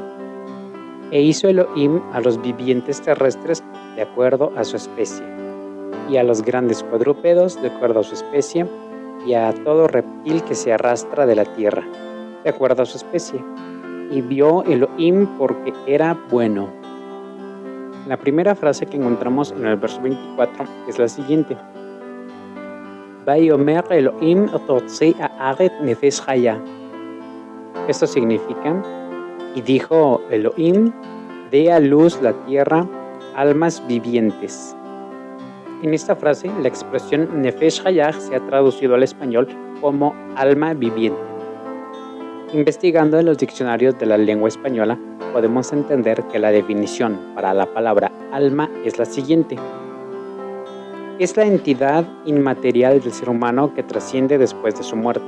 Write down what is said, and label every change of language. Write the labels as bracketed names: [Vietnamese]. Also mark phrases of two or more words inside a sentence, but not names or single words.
[Spanish] E hizo Elohim a los vivientes terrestres de acuerdo a su especie, y a los grandes cuadrúpedos de acuerdo a su especie, y a todo reptil que se arrastra de la tierra, de acuerdo a su especie. Y vio Elohim porque era bueno. La primera frase que encontramos en el verso 24 es la siguiente: [Hebrew] ויאמר אלהים תוצא הארץ נפש חיה. [Spanish] Esto significa: y dijo Elohim, dé a luz la tierra almas vivientes. En esta frase, la expresión [Hebrew] נפש חיה [Spanish] se ha traducido al español como alma viviente. Investigando en los diccionarios de la lengua española, podemos entender que la definición para la palabra alma es la siguiente: es la entidad inmaterial del ser humano que trasciende después de su muerte.